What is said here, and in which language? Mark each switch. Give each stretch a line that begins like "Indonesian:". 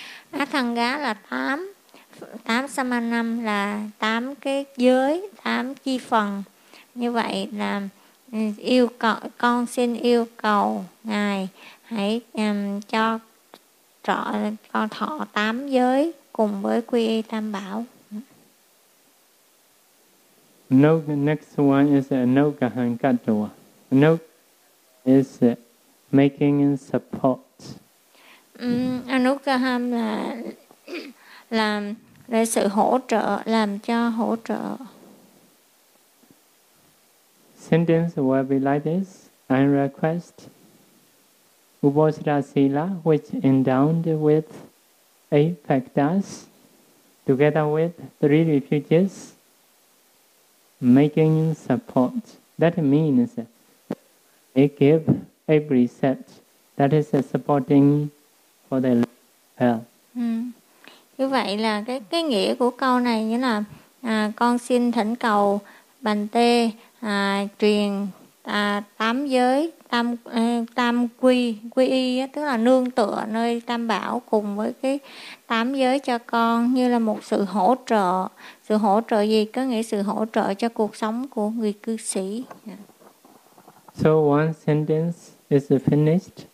Vietnamese: Athanga là tám, tám samanam là tám cái giới, tám chi phần. Như vậy là yêu cầu, con xin yêu cầu ngài hãy cho con thọ tám giới cùng với quy y tam bảo.
English: No, the next one is anokahankatwa. Anok is making support.
Vietnamese: Anokaham là làm để sự hỗ trợ, làm cho hỗ trợ.
English: Sentence will be like this. I request Ubosatha Sila, which endowed with eight factors, together with three refuges, making support. That means they give a precept That is a supporting for the health.
Vietnamese: Như vậy là cái nghĩa của câu này như là con xin thỉnh cầu Bành Tê truyền tám giới tam quy quy y, tức là nương tựa nơi Tam Bảo cùng với cái tám giới cho con, như là một sự hỗ trợ. Sự hỗ trợ gì? Có nghĩa sự hỗ trợ cho cuộc sống của người cư sĩ.
English: So one sentence is finished.